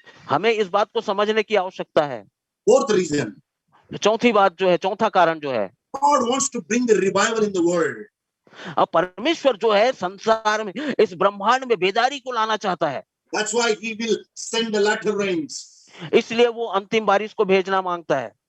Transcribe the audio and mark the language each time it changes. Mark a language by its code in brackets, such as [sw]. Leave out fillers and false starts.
[hi] हमें इस बात को समझने की आवश्यकता है। [en] Fourth reason. [hi] चौथी बात जो है, चौथा कारण जो है, [en] God wants to bring the revival in the world. [hi] अब परमेश्वर जो है संसार में, इस ब्रह्मांड में बेदारी को लाना चाहता है। [en] That's why He will send the latter rains. [hi] इसलिए वो अंतिम बारिश को भेजना मांगता है।